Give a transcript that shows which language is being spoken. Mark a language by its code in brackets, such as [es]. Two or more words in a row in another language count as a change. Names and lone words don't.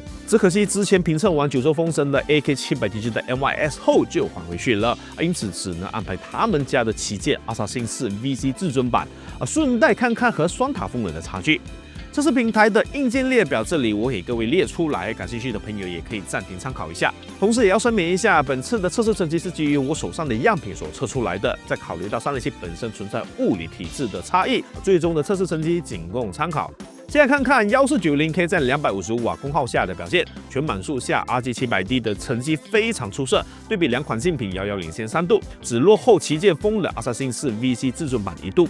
[zh] 只可惜之前評測完九州風神的 AK700DG 的 MYS 後就還回去了，因此只能安排他們家的旗艦 Assassin 4 VC 至尊版，順帶看看和雙塔風冷的差距。這是平台的硬件列表，這裡我給各位列出來，感興趣的朋友也可以暫停參考一下。同時也要聲明一下，本次的測試成績是基於我手上的樣品所測出來的，在考慮到散熱器本身存在物理體質的差異，最終的測試成績僅供參考。先來看看1490K 在255瓦功耗下的表現，全碼數下 RG700D 的成績非常出色，對比兩款競品遙遙領先3度，只落後旗艦風冷 Assassin 4 VC 至尊版1度。